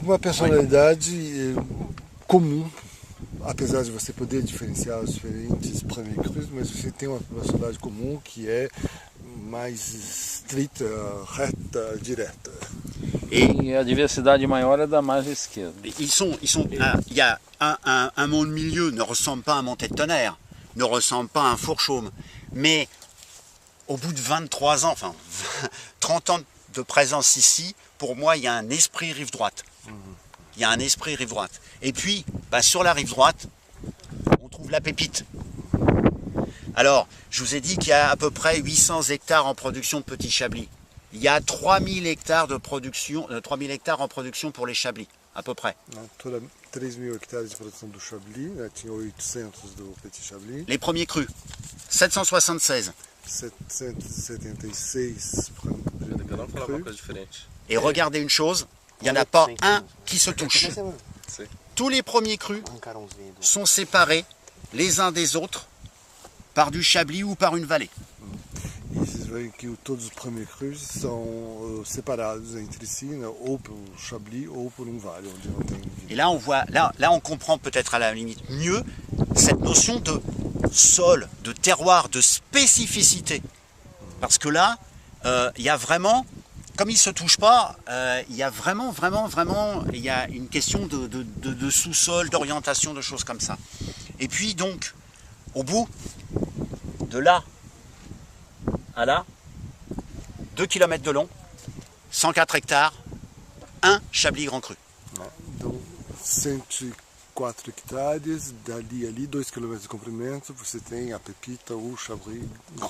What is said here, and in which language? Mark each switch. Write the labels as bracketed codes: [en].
[pt] uma personalidade comum, apesar de você poder diferenciar os diferentes premiers crus, mas você tem uma personalidade comum que é mais estrita, reta, direta. E a diversidade maior é da margem esquerda. [fr] Il y a un mont de milieu ne ressemble pas à un monté de tonnerre, ne ressemble pas à un fourchaume, mais au bout de 23 ans, enfin 30 ans de présence ici, pour moi, il y a un esprit rive droite. Il y a un esprit rive droite. Et puis, sur la rive droite, on trouve la pépite. Alors, je vous ai dit qu'il y a à peu près 800 hectares en production de petits chablis. Il y a 3000 hectares de production, 3000 hectares en production pour les chablis, à peu près. [pt] Toda 3.000 hectares de produção do Chablis, tinha 800 do Petit Chablis, [fr] Les premiers crus, 776. [pt] 776 para Eu não falava uma coisa diferente. [fr] Et regardez une chose, il n'y en a pas un qui se touche. [pt] Sim. [fr] Tous les premiers crus sont séparés les uns des autres par du chablis ou par une vallée. [pt] E vocês veem que todos os premiers crus são separados entre si, né, ou pelo Chablis ou por vale, onde não tem vinho. [fr] Et là, on voit, là on comprend peut-être à la limite mieux cette notion de sol, de terroir, de spécificité. Parce que là, il y a vraiment, comme ils ne se touchent pas, il y a vraiment, il y a une question de sous-sol, d'orientation, de choses comme ça. Et puis donc, au bout de là à là, 2 km de long, 104 hectares, un Chablis Grand Cru. [pt] Então, 104 hectares, dali ali, 2 km de comprimento, você tem a pepita, o Chablis Grand